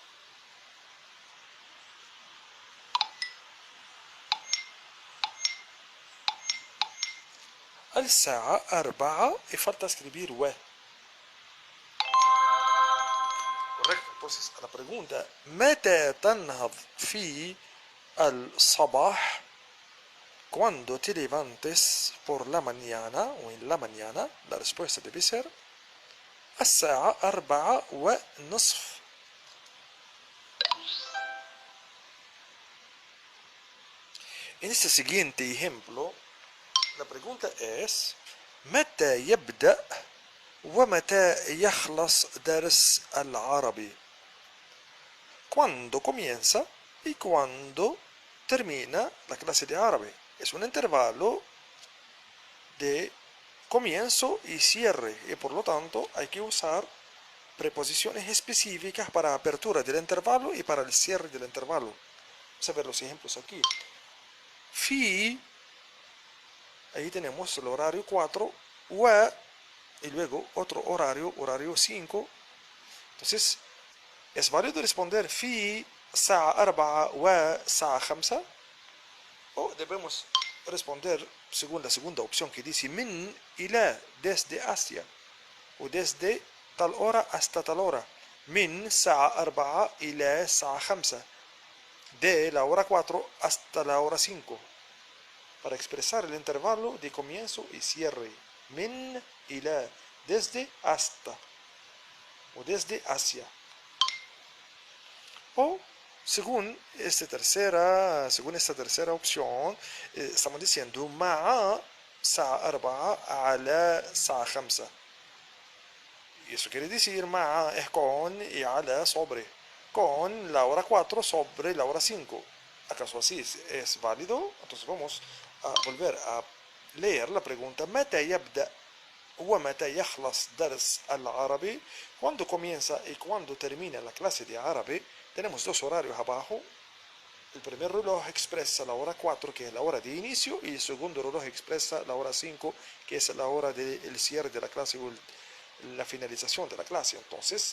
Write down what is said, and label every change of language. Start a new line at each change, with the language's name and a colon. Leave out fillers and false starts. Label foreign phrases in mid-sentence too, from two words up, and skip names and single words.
Spanish: الساعة 4 y falta escribir و. Correcto. Entonces, a la pregunta
Arabic: متى تنهض في الصباح?
Spanish: Cuando te levantes por la mañana o en la mañana, la respuesta debe ser الساعة 4:30. En este siguiente ejemplo, la pregunta es
Arabic: متى يبدأ ومتى يخلص درس العربي?
Spanish: ¿Cuándo comienza y cuándo termina la clase de árabe? Es un intervalo de comienzo y cierre y por lo tanto hay que usar preposiciones específicas para apertura del intervalo y para el cierre del intervalo. Vamos a ver los ejemplos aquí. في, ahí tenemos el horario 4, و y luego otro horario, horario 5. Entonces, ¿es válido responder
Arabic: في الساعة 4 والساعة 5?
Spanish: O debemos responder según la segunda opción que dice
Arabic: من إلى,
Spanish: desde hacia, o desde tal hora hasta tal hora.
Arabic: من الساعة 4 إلى الساعة 5.
Spanish: De la hora 4 hasta la hora 5. Para expresar el intervalo de comienzo y cierre.
Arabic: من إلى,
Spanish: desde hasta, o desde hacia. O según esta tercera opción, estamos diciendo
Arabic: مع الساعة 4 على الساعة 5.
Spanish: Y eso quiere decir مع es con y على sobre. Con la hora 4 sobre la hora 5. ¿Acaso así es válido? Entonces vamos a volver a leer la pregunta
Arabic: متى يبدأ ومتى يخلص درس العربي?
Spanish: Cuando comienza y cuando termina la clase de árabe. Tenemos dos horarios abajo. El primer reloj expresa la hora 4, que es la hora de inicio, y el segundo reloj expresa la hora 5, que es la hora del cierre de la clase o la finalización de la clase.